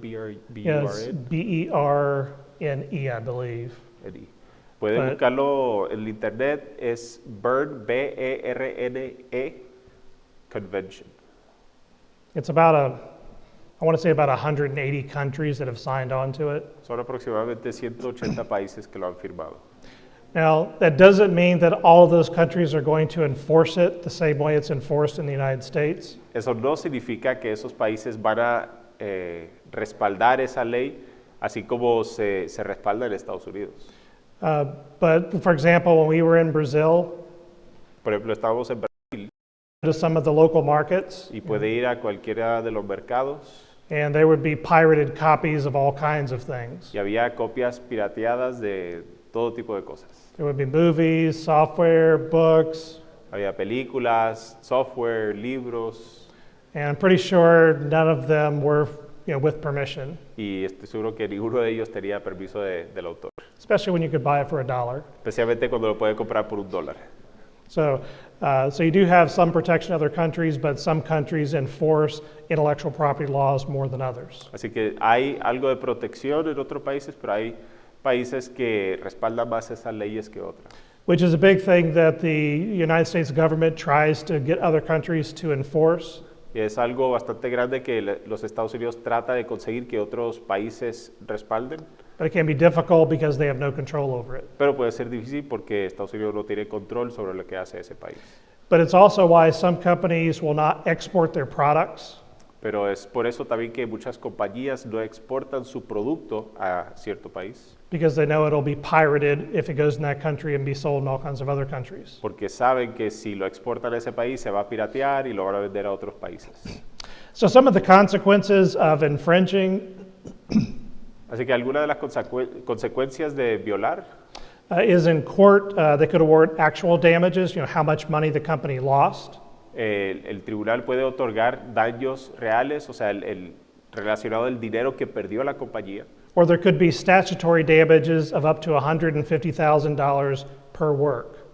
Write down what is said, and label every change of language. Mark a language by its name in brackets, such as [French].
[English] yeah, it's B-E-R-N-E, I believe. [Spanish] Pueden [English] But- [Spanish] buscarlo en el internet, es Berne, B-E-R-N-E, Convention. [English] It's about I want to say about 180 countries that have signed on to it. [Spanish] Son aproximadamente 180 países que lo han firmado. [English] Now, that doesn't mean that all of those countries are going to enforce it the same way it's enforced in the United States. [Spanish] Eso no significa que esos países van a respaldar esa ley así como se respalda en Estados Unidos. [English] But for example, when we were in Brazil, [Spanish] Por ejemplo, estábamos en Brasil [English] to some of the local markets, [Spanish] y puede ir a cualquiera de los mercados [English] and there would be pirated copies of all kinds of things. [Spanish] y había copias pirateadas de todo tipo de cosas. [English] There would be movies, software, books, [Spanish] Había películas, software, libros, [English] and I'm pretty sure none of them were, with permission, [Spanish] y estoy seguro que ninguno de ellos tenía permiso del autor, [English] especially when you could buy it for $1. [Spanish] especialmente cuando lo puede comprar por $1. [English] So you do have some protection in other countries, but some countries enforce intellectual property laws more than others. [Spanish] Así que hay algo de protección en otros países, pero hay países que respaldan más esas leyes que otras. [English] Which is a big thing that the United States government tries to get other countries to enforce. [Spanish] Y es algo bastante grande que los Estados Unidos trata de conseguir que otros países respalden, [English] But it can be difficult because they have no control over it. [Spanish] pero puede ser difícil porque Estados Unidos no tiene control sobre lo que hace ese país. [English] But it's also why some companies will not export their products [Spanish] Pero es por eso también que muchas compañías no exportan su producto a cierto país, [English] because they know it'll be pirated if it goes in that country and be sold in all kinds of other countries. [Spanish] porque saben que si lo exportan a ese país se va a piratear y lo van a vender a otros países. [English] So some of the consequences of infringing [Spanish] Así que alguna de las consecuencias de violar [English] is in court, they could award actual damages, how much money the company lost. [Spanish] el tribunal puede otorgar daños reales, o sea, el relacionado al dinero que perdió la compañía, [English] Or there could be statutory damages of up to $150,000 per work.